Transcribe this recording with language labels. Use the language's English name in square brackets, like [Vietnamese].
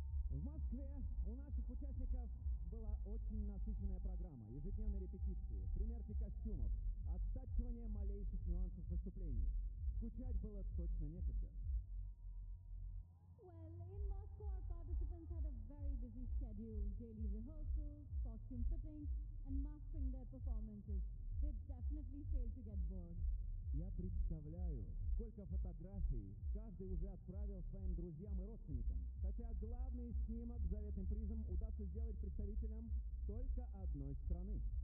[Russian] В Москве у наших участников была очень насыщенная программа. Ежедневные репетиции, примерки костюмов, оттачивание малейших нюансов выступлений. Скучать было точно некогда. [English] Well, in Moscow our participants had a very busy schedule. Daily rehearsals, costume fitting and mastering their performances. They definitely failed to get bored. [Russian] Я представляю, сколько фотографий каждый уже отправил своим друзьям и родственникам. Хотя главный снимок с заветным призом удастся сделать представителям только одной страны.